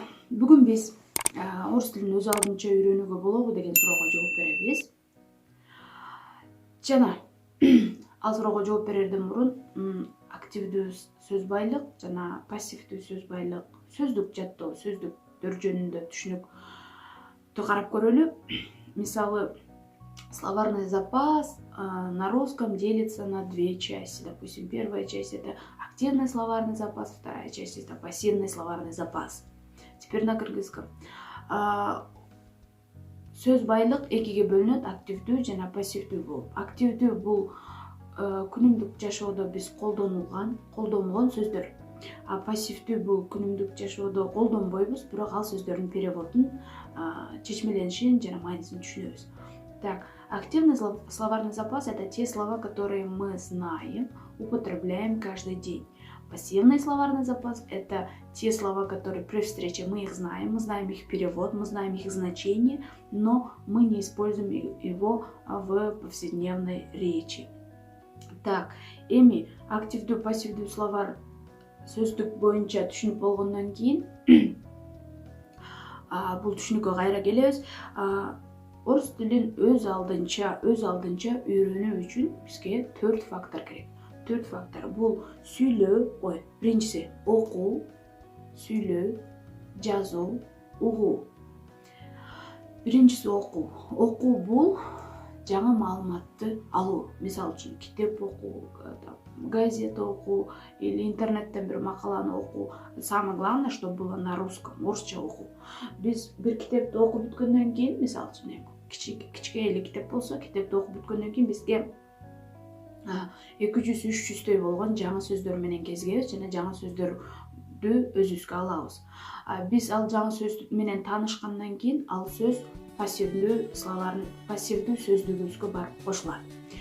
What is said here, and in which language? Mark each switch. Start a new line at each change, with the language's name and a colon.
Kyrgyz: Бүгүн биз орус тилин өз алдынча үйрөнүүгө болобу деген суроого жооп беребиз. Жана ал суроого жооп берерден мурун активдүү сөз байлык жана пассивдүү сөз байлык, сөздүк жаттоо, сөздүктөр жөнүндө түшүнүктү карап көрөлү.
Russian: Мисалы, словарный запас на русском делится на две части. Допустим, первая часть — это активный словарный запас, вторая часть — это пассивный словарный запас. Теперь на кыргызском.
Kyrgyz: Сөз байлык экиге бөлүнөт: активдүү жана пассивдүү болуп. Активдүү бул күнүмдүк жашоодо биз колдонбогон сөздөр. А пассивдүү бул күнүмдүк жашоодо колдонбойбуз, бирок ал сөздөрдүн переводун, чечмеленишин жана маанисин түшүнөбүз.
Russian: Так, активный словарный запас — это те слова, которые мы знаем, употребляем каждый день. Пассивный словарный запас — это те слова, которые при встрече мы их знаем их перевод, мы знаем их значение, но мы не используем его в повседневной речи.
Kyrgyz: Так, эми активдүү, пассивдүү словар сөздүк боюнча түшүнүп болгондон кийин бул түшүнүккө кайра келебиз. Орус тилин өз алдынча үйрөнүү үчүн бизге 4 фактор керек. 4 фактор. Бул сүйлөө, биринчиси окуу, сүйлөө, жазуу, угуу. Биринчиси окуу. Окуу бул жаңы маалыматты алуу. Мисалы үчүн китеп окуу, газета окуу или интернеттен бир макаланы окуу.
Russian: Самое главное, чтобы было на русском,
Kyrgyz: орусча окуу. Биз бир китепти окуп бүткөндөн кийин, мисалы үчүн кичке эле китеп болсо, китепти окуп бүткөндөн кийин бизге 200-300 болгон жаңы сөздөр менен кезигебиз жана жаңы сөздөрдү өзүбүзгө алабыз. Биз ал жаңы сөз менен таанышкандан кийин ал сөз пассивдүү сөздүгүбүзгө барып кошулат.